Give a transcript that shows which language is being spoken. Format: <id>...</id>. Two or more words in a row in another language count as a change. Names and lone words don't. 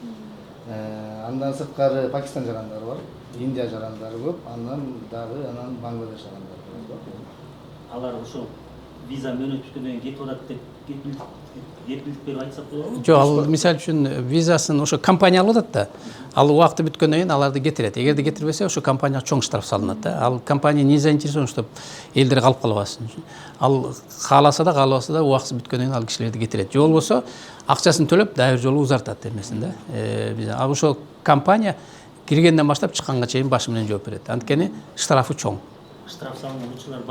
<ky>Андан сырткары Пакистан жарандары бар, Индия жарандары көп, андан Бангладеш жарандары бар. Алар ошо виза мөөнөт бүткөндөн кийин кетип атат деп кепилдик берип айтсак болобу? Жок, ал мисалы үчүн визасын ошо компания алып атат да. Ал убакыты бүткөндөн кийин аларды кетирет. Эгерде кетирбесе, ошо компанияга чоң штраф салынат да. Ал компания</ky> <ru>не заинтересован, чтобы</ru> <ky>элдер калып калбасын. Ал кааласа да, каалабаса да убакыты бүткөндөн кийин ал кишилерди кетирет. Же болбосо акчасын төлөп дагы бир жолу узартат эмесин да. Ал ошо компания киргенден баштап чыкканга чейин башы менен жооп берет. Анткени штрафы чоң. Штраф салынган учурлар бар,</ky>